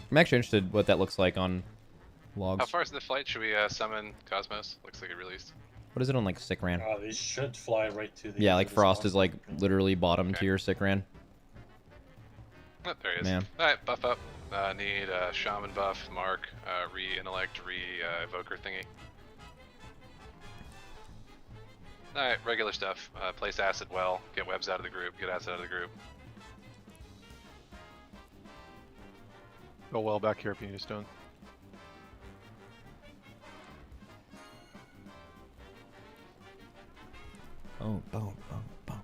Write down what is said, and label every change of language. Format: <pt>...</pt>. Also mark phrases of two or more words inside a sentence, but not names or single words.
<en>I'm actually interested what that looks like on logs. How far is the flight? Should we summon Cosmos? Looks like it released. What is it on like sick ran? They should fly right to the. Yeah, end like of this Frost boss. is like literally bottom tier sick ran. Oh, there he is. Man. Alright, buff up. Need Shaman buff, Mark, re-intellect, re-evoker thingy. Alright, regular stuff. Place acid well, get webs out of the group, get acid out of the group. Go well back here if you need a stone. Oh, boom, boom, boom.</en>